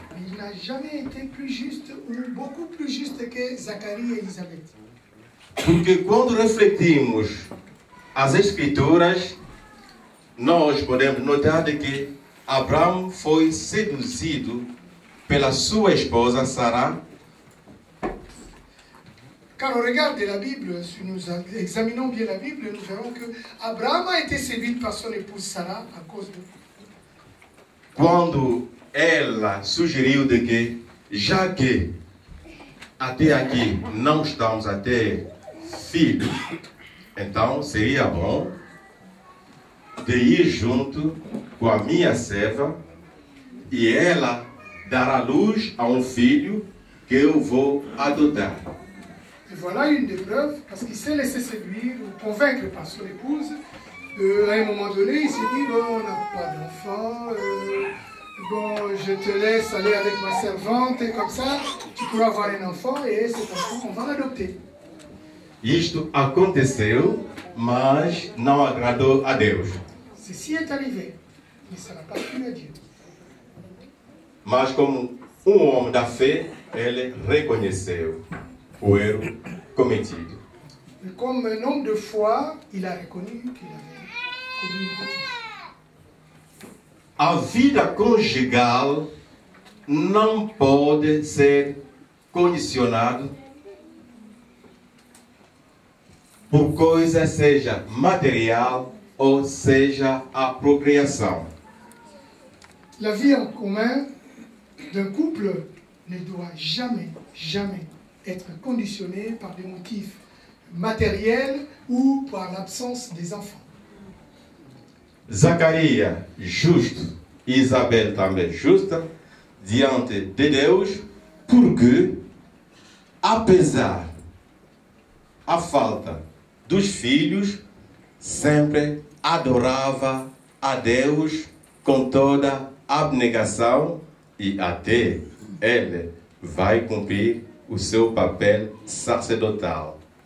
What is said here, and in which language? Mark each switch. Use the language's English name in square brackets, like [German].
[French] Il n'a jamais été plus juste ou beaucoup plus juste que Zacharie et Élisabeth. [Portuguese] Porque quando refletimos as Escrituras, nós podemos notar de que Abraão foi seduzido pela sua esposa Sara. [French] Quand on regarde la Bible, si nous examinons bien la Bible, nous verrons que Abraham a été séduit par son épouse Sarah à cause de... [Portuguese] Quando ela sugeriu de que, já que até aqui não estamos a ter filhos, então seria bom de ir junto com a minha serva e ela dará luz a um filho que eu vou adotar. [French] Et voilà une des preuves, parce qu'il s'est laissé séduire ou convaincre par son épouse. À un moment donné, il s'est dit, bon, on n'a pas d'enfant, bon, je te laisse aller avec ma servante, et comme ça, tu pourras avoir un enfant, et cet enfant, on va l'adopter. [Portuguese] Isto aconteceu, mas não agradou a Deus. [French] Ceci est arrivé, mais ça n'a pas plu à Dieu. [Portuguese] Mas como homem da fé, ele reconheceu o erro cometido. [French] Mais comme un homme de foi, il a reconnu qu'il avait commis une bêtise. [Portuguese] A vida conjugal não pode ser condicionada por coisa seja material ou seja a procriação. [French] La vie en commun d'un couple ne doit jamais, jamais être conditionnée par des motifs matériels ou par l'absence des enfants. [Portuguese] Zacarias, justo, e Isabel também justa, diante de Deus, porque, apesar a falta dos filhos, sempre adorava a Deus com toda abnegação e até ele vai cumprir o seu papel sacerdotal.